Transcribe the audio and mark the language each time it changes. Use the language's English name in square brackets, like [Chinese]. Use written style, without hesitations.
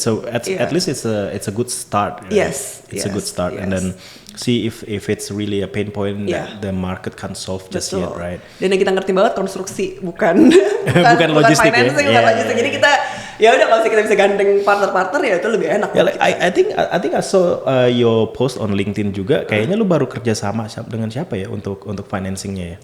[English] At least it's a good start. Right? Yes, it's a good start, and then see if it's really a pain point that the market can't solve just yet, right? [Indonesian] Dan yang kita ngerti banget konstruksi, bukan logistik ya. Bukan logistik. Jadi kita ya udah, kalau kita bisa gandeng partner ya itu lebih enak. [English] I think I saw your post on LinkedIn juga. [Indonesian] Kayaknya lu baru kerja sama dengan siapa ya untuk financingnya ya?